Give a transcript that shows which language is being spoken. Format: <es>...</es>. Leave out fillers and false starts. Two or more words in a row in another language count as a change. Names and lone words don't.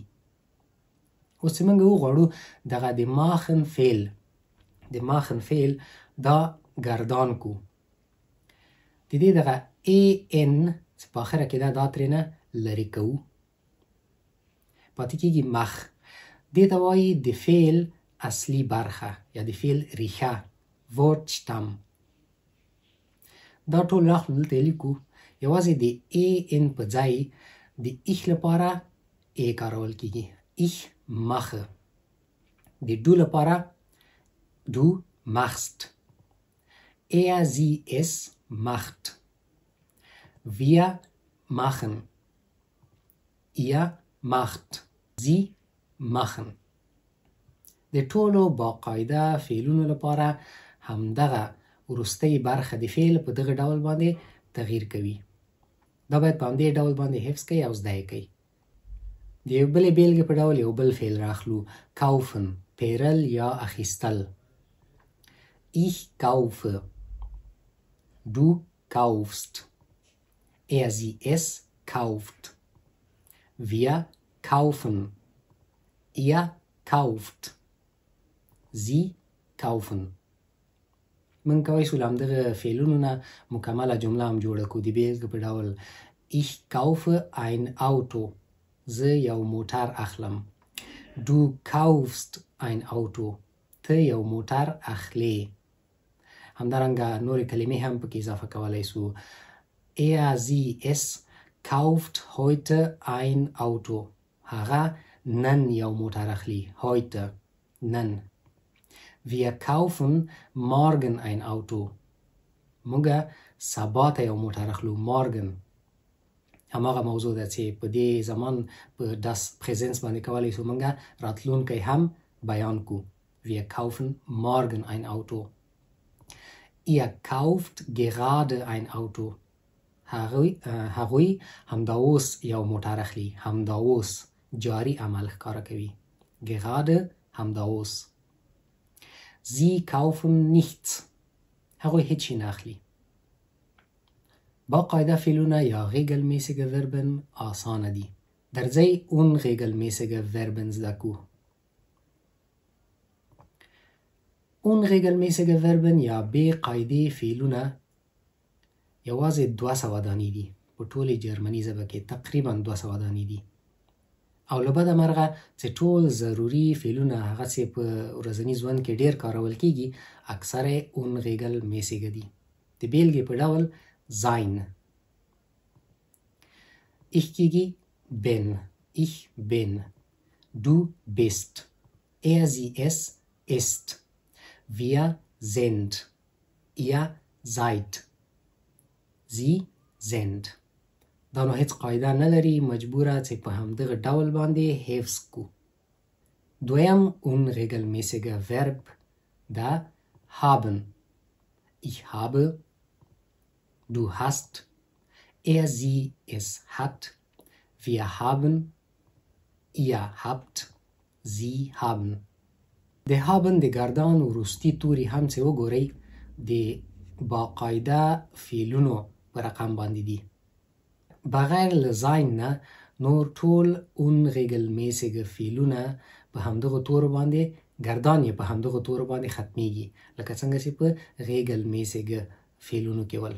<ps>اوس چې موږ وغواړو دغه د ماخن فعل دا گردان کو د دې دغه ان چې په آخره کې دا ترېنه لرې کوو پاتې کېږي مخ. دې ته وایي د فعل اصلي برخه یا د فعل ریښه Wortstamm. دا ټول راخلو دلته لیکو یوازې د ان په ځای د ich لپاره کارول کېږي</ps> <de>ich mache. د du لپاره du machst. sie es macht. wir machen. ihr macht. sie machen.</de> <ps>د ټولو باقاعده فعلونو لپاره همدغه وروستۍ برخه د فعل په دغه ډول باندې تغییر کوي. دا باید په همدې ډول باندې حفظ کړئ او زده یې کړئ. د یو بلې بېلګې په ډول یو بل فعل راخلو kaufen پیرل یا اخیستل.</ps> <de>ich kaufe. du kaufst. sie es kauft. wir kaufen. ihr kauft. sie kaufen.</de> <ps>من کولی شو له همدغه فعلونو نه مکمله جمله هم جوړه کړو. د بېلګې په ډول</ps> <de>ich kaufe ein Auto.</de> <ps>زه یو موټر اخلم.</ps> <de>du kaufst ein Auto.</de> <ps>ته یو موټر اخلې. همدارنګه نورې کلمې هم پکې اضافه کولی سو.</ps> <de>sie es kauft heute ein Auto.</de> <ps>هغه نن یو موټر اخلي.</ps> <de>heute نن. wir kaufen morgen ein Auto.</de> <ps>موږ سبا ته یو موټر اخلو. morgen هماغه موضوع ده چې په دې زمان په das پریزنس باندې کولی شو موږ راتلونکی هم بیان کو.</ps> <de>wir kaufen morgen ein Auto. ihr kauft gerade ein Auto.</de> <ps>هغوی همدا اوس یو موټر اخلي. همدا اوس جاری عمل ښکاره کوي. gerade همدا اوس.</ps> <de>sie kaufen nichts.</de> <ps>هغوی هیڅ شی نه اخلي. باقاعده فعلونه یا</ps> <de>regelmäßige Verben</de> <ps>آسانه دي. درځئ</ps> <de>unregelmäßige Verben</de> <ps>زده کو.</ps> <de>unregelmäßige Verben</de> <ps>یا بې قاعدې فعلونه یوازې 200 دانې دي. په ټولې جرمني ژبه کې تقریبا 200 دانې دي. او له بده مرغه چې ټول ضروري فعلونه هغه چې په ورځني ژوند کې ډېر کارول کېږي اکثره unregelmäßige دي. د بېلګې په ډول sein. ich کېږي bin.</ps> <de>ich bin. du bist. sie es ist. wir sind. ihr seid. sie sind.</de> <ps>دا نو هیڅ قاعده نه لري. مجبوره چې په همدغه ډول باندې حفظ کو. دویم</ps> <de>unregelmäßige Verb</de> <ps>دا haben.</ps> <de>ich habe. du hast. sie es hat. wir haben. ihr habt. sie haben.</de> <ps>د haben د گردان وروستي توري هم چې وګورئ د باقاعده فعلونو په رقم باندې دي. بغیر له sein نه نور ټول unregelmäßige فعلونه په همدغه تورو باندې گردان یې په همدغه تورو باندې ختمیږي لکه څنګه چې په regelmäßige فعلونو کې ول.</ps>